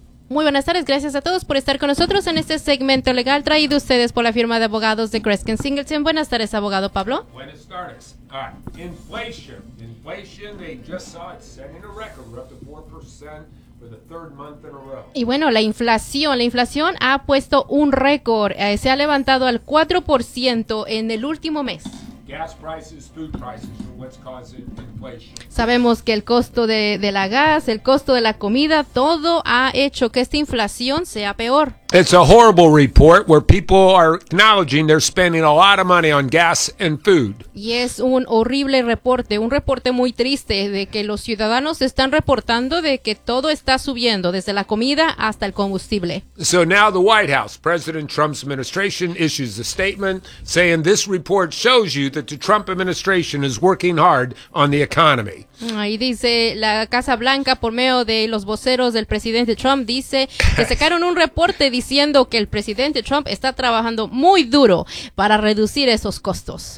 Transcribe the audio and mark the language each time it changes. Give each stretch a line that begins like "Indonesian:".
Spanish: Muy buenas tardes, gracias a todos por estar con nosotros en este segmento legal traído a ustedes por la firma de abogados de Greskin Singleton. Buenas tardes, abogado Pablo. Buenas tardes.
English: Inflation, they just saw it setting a record. We're up to 4% for the third month in a row.
Spanish: Y bueno, la inflación ha puesto un récord. Se ha levantado al 4% en el último mes.
English: Gas prices, food prices, what's causing inflation.
Spanish: Sabemos que el costo de la gas, el costo de la comida, todo ha hecho que esta inflación sea peor.
English: It's a horrible report where people are acknowledging they're spending a lot of money on gas and food.
Spanish: Y es un horrible reporte, un reporte muy triste de que los ciudadanos están reportando de que todo está subiendo, desde la comida hasta el combustible.
English: So now the White House, President Trump's administration, issues a statement saying this report shows you that the Trump administration is working hard on the economy.
Spanish: Ahí dice la Casa Blanca por medio de los voceros del presidente Trump, dice que sacaron un reporte diciendo que el presidente Trump está trabajando muy duro para reducir esos costos.